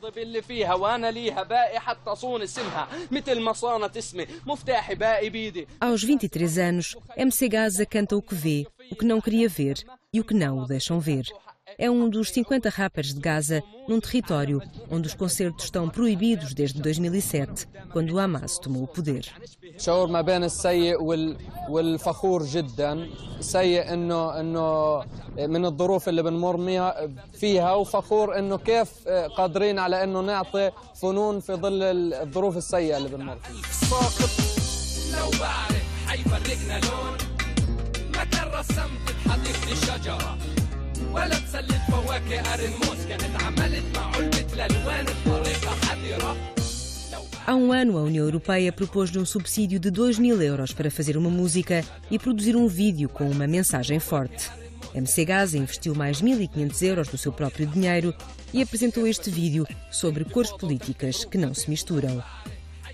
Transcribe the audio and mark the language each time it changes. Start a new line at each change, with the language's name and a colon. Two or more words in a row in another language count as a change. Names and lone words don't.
Portuguese: Aos 23 anos, MC Gaza canta o que vê, o que não queria ver e o que não o deixam ver. É um dos 50 rappers de Gaza, num território onde os concertos estão proibidos desde 2007, quando o Hamas tomou o poder.
Arabic: شعور ما بين السيء والفخور جدا سيء انه من الظروف اللي بنمر فيها وفخور انه كيف قادرين على انه نعطي فنون في ظل الظروف السيئه اللي بنمر فيها. لو بعرف حيفرقنا لون ما كان رسمت بحديقة الشجرة ولا تسلت فواكه أرنموس كانت عملت مع علبة الألوان بطريقة حذرة.
Portuguese: Há um ano, a União Europeia propôs-lhe um subsídio de 2.000 euros para fazer uma música e produzir um vídeo com uma mensagem forte. MC Gaza investiu mais 1.500 euros do seu próprio dinheiro e apresentou este vídeo sobre cores políticas que não se misturam.